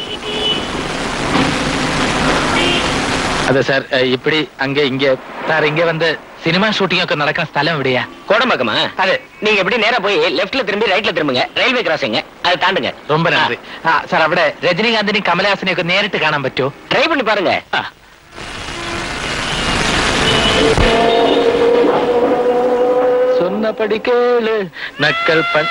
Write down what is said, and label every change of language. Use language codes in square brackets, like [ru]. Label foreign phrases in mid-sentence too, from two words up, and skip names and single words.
[ml] അതെ സാർ, [ta] ഇപ്പടി അங்கே இங்க சார் இங்க வந்து சினிமா ஷூட்டிங் [ml] ഒക്കെ നടക്കുന്ന സ്ഥലം എവിടെയാ? [ta] கோடம்பாக்கமா? [ml] അതെ. [ta] நீங்க எப்படி நேரா போய் லெஃப்ட்ல திரும்பி ரைட்ல திரும்புங்க. ரயில்வே கிராசிங் அது தாண்டுங்க. ரொம்ப நன்றி. சார், [ml] അവിടെ രജനീകാന്തിനെയും കമലഹാസനെയും ഒക്കെ നേരിട്ട് കാണാൻ പറ്റുമോ? [ta] ட்ரை பண்ணி பாருங்க. சொன்னபடி கேளு நக்கல்